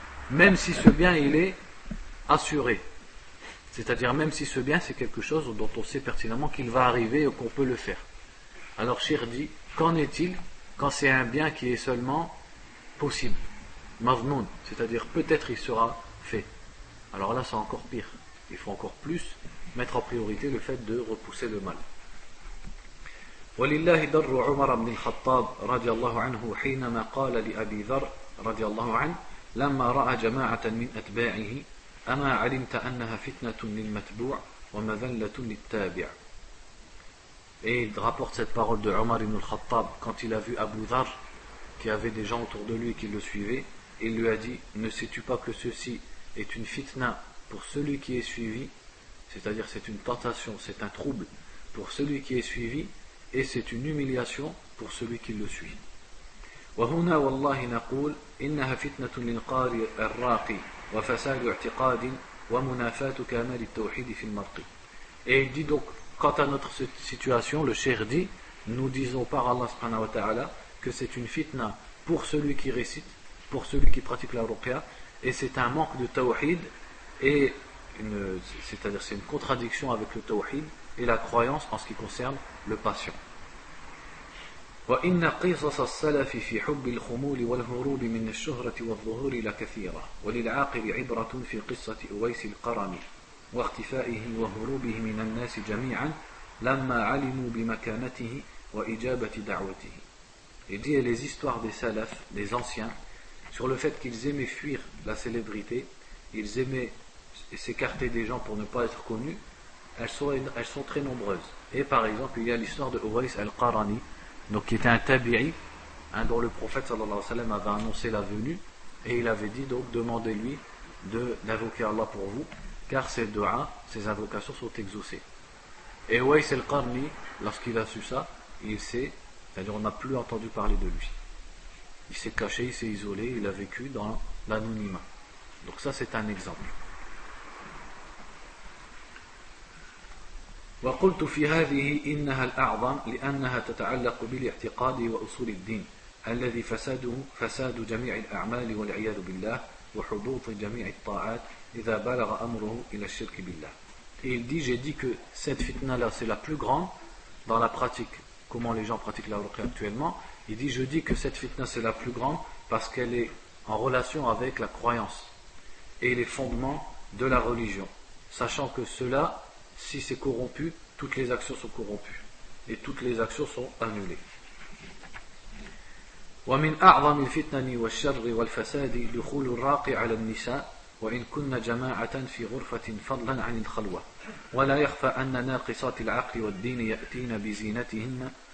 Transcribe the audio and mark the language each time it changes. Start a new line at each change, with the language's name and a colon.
French: Même si ce bien, il est assuré. C'est-à-dire même si ce bien, c'est quelque chose dont on sait pertinemment qu'il va arriver et qu'on peut le faire. Alors Cheikh dit, qu'en est-il quand c'est un bien qui est seulement possible, maznoun, c'est-à-dire peut-être il sera fait. Alors là c'est encore pire, il faut encore plus mettre en priorité le fait de repousser le mal.
Arabic: ولله در عمر بن الخطاب رضي الله عنه حينما قال لأبي ذر رضي الله عنه لما رأى جماعة من أتباعه أما علمت أنها فتنة للمتبوع ومذلة للتابع.
French: Et il rapporte cette parole de Omar ibn al-Khattab quand il a vu Abu Dhar qui avait des gens autour de lui qui le suivaient, et il lui a dit, ne sais-tu pas que ceci est une fitna pour celui qui est suivi, c'est-à-dire c'est une tentation, c'est un trouble pour celui qui est suivi, et c'est une humiliation pour celui qui le suit.
Arabic: وهنا والله نقول إنها فتنة للقارئ الراقي وفساد اعتقاد ومنافاة كمال التوحيد في المرء.
French: Et il dit donc, quant à notre situation, le cheikh dit, nous disons par Allah
Arabic: subhanahu wa ta'ala
French: que c'est une fitna pour celui qui récite, pour celui qui pratique la ruqya, et c'est un manque de tawhid, et c'est-à-dire c'est une contradiction avec le tawhid et la croyance en ce qui concerne le patient.
Arabic: وإن قصص السلف في حب الخمول والهروب من الشهرة والظهور لكثيرة وللعاقل عبرة في قصة أويس القرني واختفائه وهروبه من الناس جميعا لما علموا بمكانته وإجابة دعوته.
French: Il dit, et les histoires des salafs, des anciens, sur le fait qu'ils aimaient fuir la célébrité, ils aimaient s'écarter des gens pour ne pas être connus, elles sont très nombreuses. Et par exemple, il y a l'histoire de Uwais al-Qarani, donc qui était un tabi'i, dont le prophète
Arabic: sallallahu alayhi wa sallam
French: avait annoncé la venue, et il avait dit donc, demandez-lui d'invoquer Allah pour vous, car ses du'a, ses invocations sont exaucées. Et Uwais al-Qarni, lorsqu'il a su ça, c'est-à-dire on n'a plus entendu parler de lui. Il s'est caché, il s'est isolé, il a vécu dans l'anonymat. Donc ça c'est un exemple.
Arabic: وقلت في هذه إنها الأعظم لأنها تتعلق بالاعتقاد وأصول الدين الذي فساد جميع الأعمال والعياذ بالله وحبوط جميع الطاعات إذا بلغ أمره إلى الشرك بالله.
French: Et il dit, j'ai dit que cette fitna là c'est la plus grande dans la pratique, comment les gens pratiquent la ruqya actuellement. Il dit, je dis que cette fitna c'est la plus grande parce qu'elle est en relation avec la croyance et les fondements de la religion, sachant que cela, si c'est corrompu, toutes les actions sont corrompues et toutes les actions sont annulées.
Arabic: ومن أعظم الفتن والشر والفساد دخول الراقي على النساء وإن كن جماعة في غرفة فضلا عن الخلوة ولا يخفى أن ناقصات العقل والدين يأتين بزينتهن